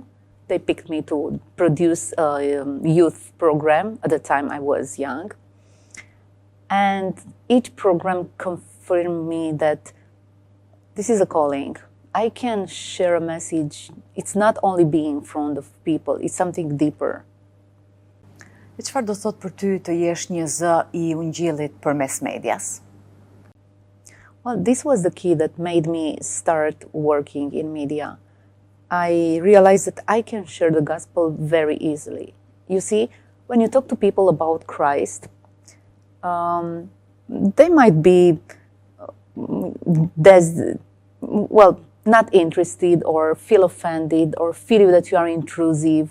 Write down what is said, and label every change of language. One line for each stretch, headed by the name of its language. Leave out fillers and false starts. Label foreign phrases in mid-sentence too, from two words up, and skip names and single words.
English: They picked me to produce a youth program. At the time I was young. And each program confirmed me that this is a calling. I can share a message. It's not only being in front of people, it's something deeper.
Albanian: E çfarë do thot për ty të jesh një zë I Ungjillit përmes medias?
English: Well, this was the key that made me start working in media. I realized that I can share the gospel very easily. You see, when you talk to people about Christ, they might be not interested or feel offended or feel that you are intrusive.